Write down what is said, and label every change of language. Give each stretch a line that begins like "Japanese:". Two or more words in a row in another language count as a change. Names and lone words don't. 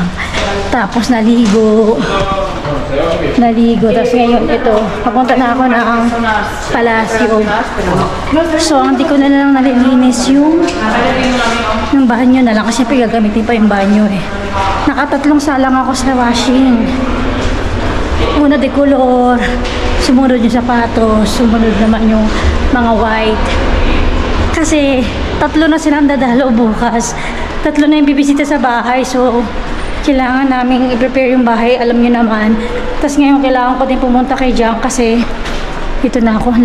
Filipino: Tapos naligo. Tapos ngayon, ito, papunta na ako ng Palacio. So, hindi ko na lang nalilinis yung banyo na lang. Kasi gagamitin pa yung banyo eh. Nakatatlong salang ako sa washing. Una de color, sumunod yung sapatos, sumunod naman yung mga white. Kasi 3 na silang dadalo bukas. 3 na yung bibisita sa bahay. So, kailangan namin i-prepare yung bahay. Alam nyo naman. Tapos ngayon kailangan ko din pumunta kay Jang kasi ito na ako.